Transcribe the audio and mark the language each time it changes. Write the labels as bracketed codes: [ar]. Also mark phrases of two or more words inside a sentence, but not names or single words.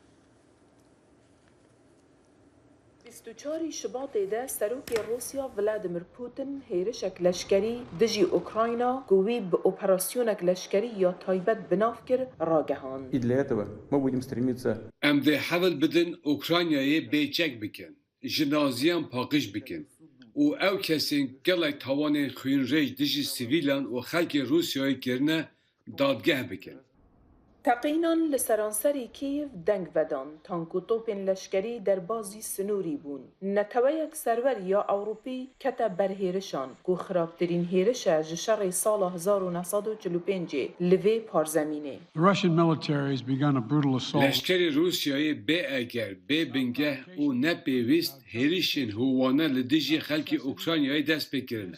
[ku] 24 شباطێدا سەرۆکی رووسیا ڤلادیمیر پوتین هێرشێک لەشکەری دژی ئوکراینە گووی بە ئۆپەراسیۆنێک لەشکەری یا تایبەت بناف کرد ڕاگەهاند. ئەم دێ حەول بدن ئوکراینایê bêçek bikin, ji naziyan paqij bikin û ew kesên gelek tawanên xwînrêj dijî sivîlan û xelkê Rûsyayê kirine dadgeh bikin. تەقینان لە سەرانسەری کیڤ دەنگ ڤەدان تانک و تۆپên leşkerî derbazî sinûrî bûn. Neteweyek serwer ya Ewropî kete ber hêrişan ku xirabtirîn hêrişe ji şerê sala 1945 li vê parzemînê. Leşkerê Rûsyayê bê eger, bê bingeh û nepêwîst hêrişên hûwane li dijî xelkê Ukraynayê dest pê kirine.